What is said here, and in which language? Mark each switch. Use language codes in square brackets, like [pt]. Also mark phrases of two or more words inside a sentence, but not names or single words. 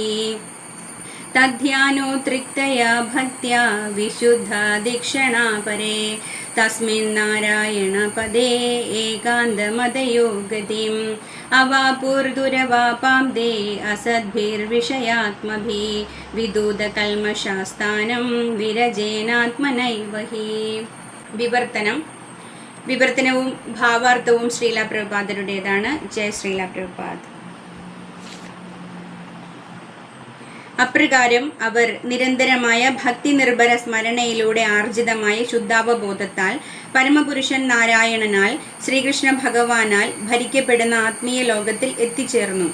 [sa] तद्ध्यानोत्रिक्तया भक्त्या विशुद्धा दीक्षणा परे तस्मिन्नारायणपदे एकान्तमदयो गतिम् अवापुर्दुरवापां ते असद्भिर्विषयात्मभिः विदूतकल्मषास्थानं विरजेनात्मनैव हि. [ml] വിവർത്തനവും ഭാവാർത്ഥവും ശ്രീല പ്രഭുപാദരുടേതാണ്. ജയ ശ്രീല പ്രഭുപാദ്. അപ്രകാരം അവർ നിരന്തരമായ ഭക്തി നിർഭര സ്മരണയിലൂടെ ആർജിതമായ ശുദ്ധാവബോധത്താൽ പരമപുരുഷൻ നാരായണനാൽ ശ്രീകൃഷ്ണ ഭഗവാനാൽ ഭരിക്കപ്പെടുന്ന ആത്മീയ ലോകത്തിൽ എത്തിച്ചേർന്നു.